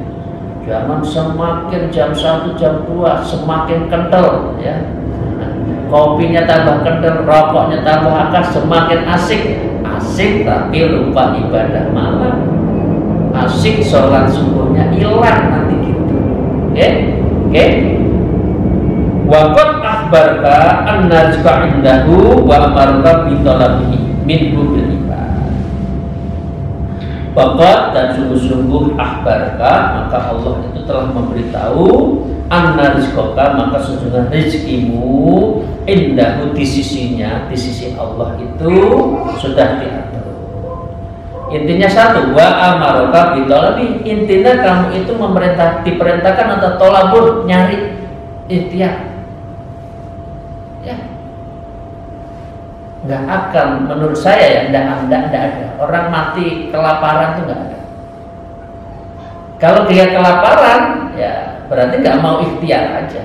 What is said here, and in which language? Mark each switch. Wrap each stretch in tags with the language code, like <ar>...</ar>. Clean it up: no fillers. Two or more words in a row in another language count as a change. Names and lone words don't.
<id>Jangan semakin jam 1, jam 2 semakin kental ya. Kopinya tambah kental, rokoknya tambah akas, semakin asik tapi lupa ibadah malam. Asik sholat subuhnya hilang nanti gitu. Oke.</id> <ar>وقد أخبرك أن رزق عنده وأمرك بطلبه منه بالعباد.</ar> <id>Waqad dan sungguh-sungguh akhbarka, maka Allah itu telah memberitahu</id> <ar>أن رزقك,</ar> <id>maka sesungguhnya rezekimu indahu di sisinya, di sisi Allah itu sudah diatur. Intinya satu,</id> <ar>وأمرك بطلب,</ar> <id>intinya kamu itu diperintahkan atau tolabur, nyari, ikhtiar. Ya, nggak akan, menurut saya ya, nggak ada orang mati kelaparan itu nggak ada. Kalau dia kelaparan, ya berarti nggak mau ikhtiar aja.</id>